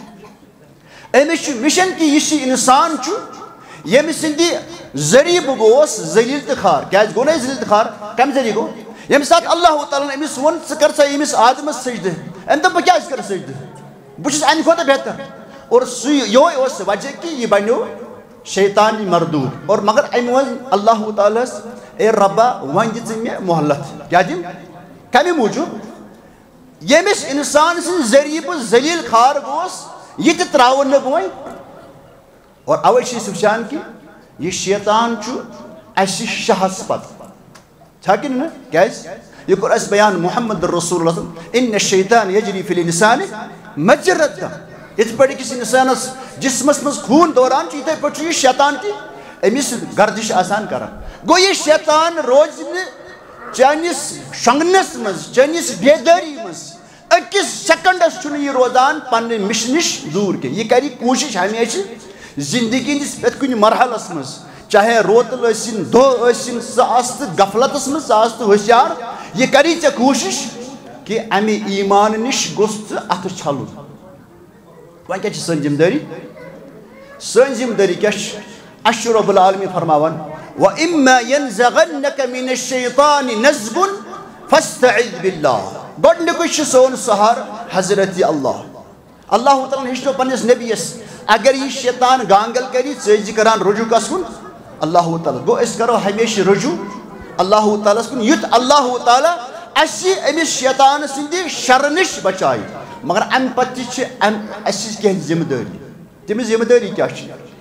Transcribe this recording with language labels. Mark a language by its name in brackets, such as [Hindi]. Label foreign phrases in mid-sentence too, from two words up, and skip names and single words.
[Kashmiri] أمِس چھُ مشن کہ یُس یہِ انسان چھُ ییٚمہِ سٕنٛدِ ذٔریعہٕ بہٕ گوس ذلیٖل تہٕ خار کیٛازِ گوٚو نہ ذلیٖل تہٕ خار کمہِ ذٔریعہٕ گوٚو ییٚمہِ ساتہٕ اللہ تعالیٰ أمِس ووٚن ژٕ کر سا ییٚمِس آدمس سجدٕ أمۍ دوٚپ بہٕ کیٛازِ کرٕ سجدٕ بہٕ چھُس اَمہِ کھۄتہٕ بہتر اور سُہ یِہوے اوس وجہ کہ یہِ بنیو شیطانی مردوٗد اور مگر أمۍ ووٚن اللہ تعالیٰ ہس اے ربا وۄنۍ دِ ژٕ مےٚ مۄہلت کیٛاہ دِم کمہِ موٗجوٗب ییٚمِس انسان سٕنٛدِ ذٔریعہٕ بہٕ ذلیٖل خار گوس یہِ تہِ ترٛاوُن نہٕ بہٕ وۄنۍ اور اوے چھِ أسۍ وٕچھان کہ یہِ شیطان چھُ اَسہِ شاہس پتہٕ چھا کِنہٕ نہٕ کیٛازِ یہِ کوٚر اَسہِ بیان محمد رسول اللہ [Arabic] اِنَّ الشَّیطانَ یجری فی الانسان مجرى الدم [Kashmiri] یِتھ پٲٹھۍ أکِس انسانس جسمس منٛز خوٗن دوران چھُ یِتھے پٲٹھۍ چھُ یہِ شیطان تہِ أمِس گردش آسان کران گوٚو یہِ شیطان روزِ نہٕ چٲنِس شۄنٛگنس منٛز چٲنِس بیدٲری منٛز أکِس سیکنڈس چھُنہٕ یہِ روزان پننہِ مشنہِ نِش دوٗر کینٛہہ یہِ کرِ کوٗشش ہمیشہِ زندگی ہٕنٛدِس پرٛٮ۪تھ کُنہِ مرحلس منٛز چاہے روتل ٲسِن دۄہ ٲسِن سُہ آسہِ تہٕ غفلتس منٛز سُہ آسہِ تہٕ ہوشیار یہِ کری ژےٚ کوٗشش کہ امہِ ایٖمان نِش گوٚژھ ژٕ اَتھٕ چھلُن وۄنۍ کیٛاہ چھِ سٲنۍ ذمہٕ دٲری سٲنۍ ذمہٕ دٲری کیٛاہ چھِ اَسہِ چھُ رۄب العالمیٖن فرماوان [Arabic] وَإِمَّا يَنزَغَنَّكَ مِنَ الشَّيْطَانِ نَزْغٌ فَاسْتَعِذْ بِاللَّهِ [Kashmiri] گۄڈنیُکُے چھُ سون سہارٕ حضرت اللہ تعالیٰ ہیٚچھنو پننِس نبیَس اگر یہِ شیطان گانگل کری ژٕ ٲسۍ زِ کران رجوع کس کُن اللہ تعالیٰ گوٚو أسۍ کرو ہمیشہِ رجوع اللہ تعالیٰ ہس کُن یُتھ اللہ تعالیٰ اَسہِ أمِس شیطان سٕنٛدِ شرٕ نِش بچایہِ مگر امہِ پتہٕ تہِ چھِ اَسہِ کینٛہہ ذمہٕ دٲری تٔمِس ذمہٕ دٲری کیٛاہ چھِ